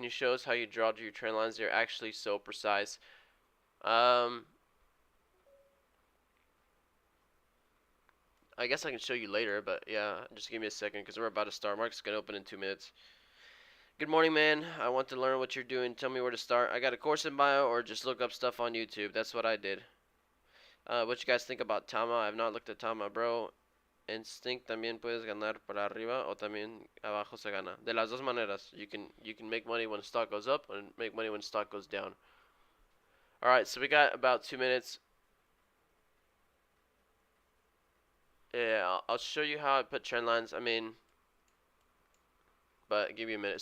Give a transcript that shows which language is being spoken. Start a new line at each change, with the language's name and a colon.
English: Can you show us how you draw your trend lines? They're actually so precise. I guess I can show you later, but yeah, just give me a second because we're about to start. Market's gonna open in 2 minutes. Good morning, man. I want to learn what you're doing. Tell me where to start. I got a course in bio, or just look up stuff on YouTube. That's what I did. What you guys think about Tama? I have not looked at Tama, bro.
Spanish: Instinct también puedes ganar para arriba o también abajo se gana. De las dos maneras.
English: You can make money when stock goes up and make money when stock goes down. All right, so we got about 2 minutes. Yeah, I'll show you how I put trend lines. I mean, but give me a minute.